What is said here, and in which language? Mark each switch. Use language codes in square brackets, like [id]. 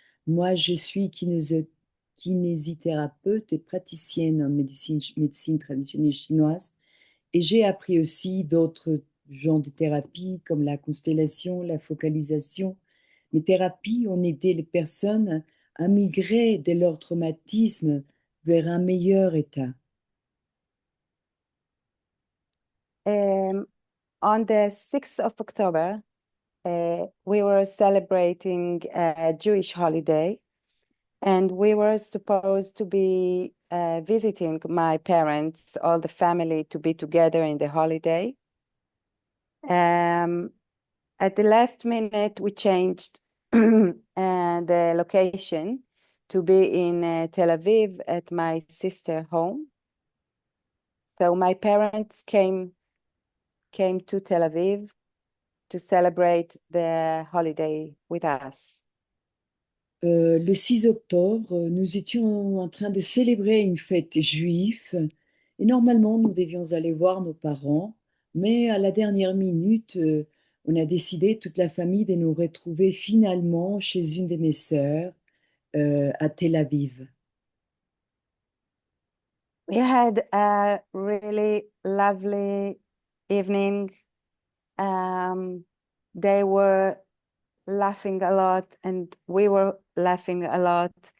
[fr] Moi, je suis kinésithérapeute et praticienne en médecine traditionnelle chinoise. Et j'ai appris aussi d'autres genres de thérapies comme la constellation, la focalisation. Les thérapies ont aidé les personnes à migrer de leur traumatisme vers un meilleur état. [en] On the 6th of October, we were celebrating a Jewish holiday, and we were supposed to be visiting my parents, all the family, to be together in the holiday. At the last minute, we changed the location to be in Tel Aviv at my sister's home. So my parents came to Tel Aviv to celebrate the holiday with us. [fr] Le 6 octobre, nous étions en train de célébrer une fête juive et normalement nous devions aller voir nos parents, mais à la dernière minute, on a décidé, toute la famille, de nous retrouver finalement chez une de mes sœurs à Tel Aviv. [en] We had a really lovely evening. They were laughing a lot and we were laughing a lot.